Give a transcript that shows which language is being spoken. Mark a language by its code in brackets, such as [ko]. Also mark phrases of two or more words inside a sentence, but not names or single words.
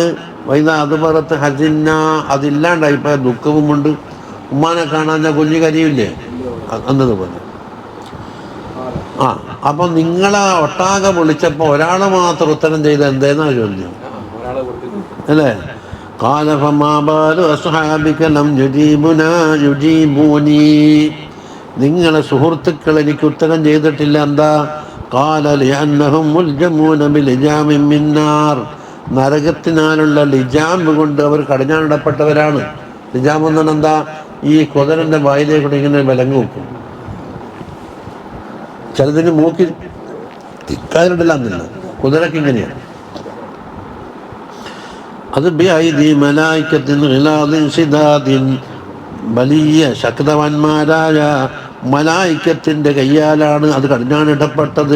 [ml] വൈദ അത് പുറത്ത് ഹസിന്ന, അതില്ലാണ്ടായിപ്പോയ ദുഃഖവുമുണ്ട്. ഉമ്മാനെ കാണാൻ ഞാൻ കുഞ്ഞു കരിയില്ലേ എന്നതുപോലെ. അപ്പം നിങ്ങളെ ഒട്ടാകെ വിളിച്ചപ്പോൾ ഒരാൾ മാത്രം ഉത്തരം ചെയ്ത് എന്തേന്നാ ചോദ്യം അല്ലേ? [ar] قال فما بال أصحابك لم يجيبوني, [ml] നിങ്ങളെ സുഹൃത്തുക്കൾ എനിക്ക് ഉത്തരം ചെയ്തിട്ടില്ല. എന്താ? [ar] قال لأنهم ملجمون بلجام من نار, [ml] നരകത്തിനാലുള്ള ലിജാം കൊണ്ട് അവർ കടിഞ്ഞാണിടപ്പെട്ടവരാണ്. ലിജാം എന്നാണ് എന്താ? ഈ കുതിരൻ്റെ വായിലേക്കൂടെ ഇങ്ങനെ വിലങ്ങ് വെക്കും. ചിലതിന് മൂക്കിൽ കയറിടില്ലാന്നില്ല, കുതിരക്ക് ഇങ്ങനെയാണ്. അത് വലിയ ശക്തവന്മാരായ മലായിക്കത്തിന്റെ കയ്യാലാണ് അത് കടിഞ്ഞാണിടപ്പെട്ടത്.